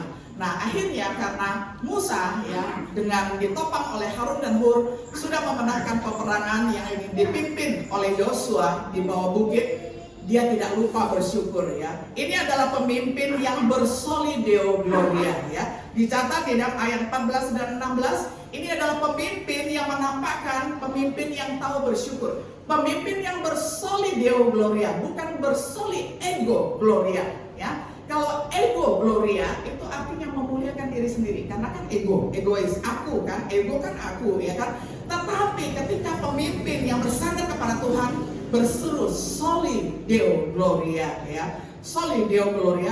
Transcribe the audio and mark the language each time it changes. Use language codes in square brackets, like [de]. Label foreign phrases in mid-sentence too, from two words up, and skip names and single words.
[id] Nah akhirnya karena Musa ya dengan ditopang oleh Harun dan Hur sudah memenangkan peperangan yang dipimpin oleh Yosua di bawah bukit, dia tidak lupa bersyukur ya. Ini adalah pemimpin yang bersoli [la] Deo Gloria [id] ya. Dicatat di dalam ayat 14 dan 16, ini adalah pemimpin yang menampakkan pemimpin yang tahu bersyukur. Pemimpin yang bersoli [la] Deo Gloria, [id] bukan bersoli [la] ego Gloria [id] ya. Kalau [la] ego Gloria [id] itu artinya memuliakan diri sendiri, karena kan egois, aku kan, ego kan aku ya kan. Tetapi ketika pemimpin yang bersandar kepada Tuhan berseru [la] soli Deo Gloria [id] ya, [la] soli Deo Gloria,